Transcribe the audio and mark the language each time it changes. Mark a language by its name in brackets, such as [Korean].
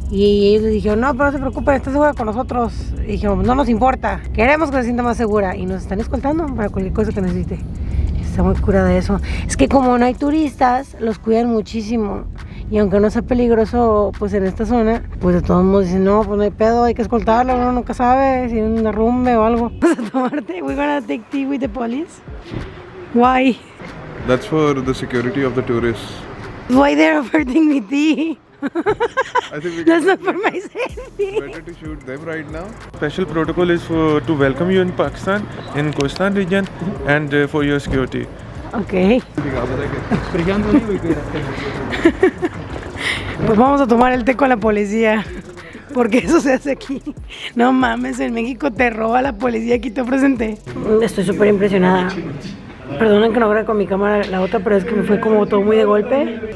[Spanish] Y ellos le dijeron, no, pero no se preocupen, está segura con nosotros. Y dijimos, no nos importa, queremos que se sienta más segura. Y nos están escoltando para cualquier cosa que necesite. Está muy curada eso. Es que como no hay turistas, los cuidan muchísimo. Y aunque no sea peligroso, pues en esta zona, pues de todos modos dicen, no, pues no hay pedo, hay que escoltarlo, uno nunca sabe si hay un derrumbe o algo. Vamos a tomarte, [English] we're gonna take tea with the police. Why? That's for the security of the tourists. Why they're offering me tea? I think That's not for my safety. better to shoot them right now. Special protocol is to welcome you in Pakistan, in Kohistan region, and for your security. Ok. [Spanish] Pues vamos a tomar el té con la policía. Porque eso se hace aquí. No mames, en México te roba la policía, aquí te ofrecen té. Estoy súper impresionada. Perdonen que no grabe con mi cámara la otra, pero es que me fue como todo muy de golpe.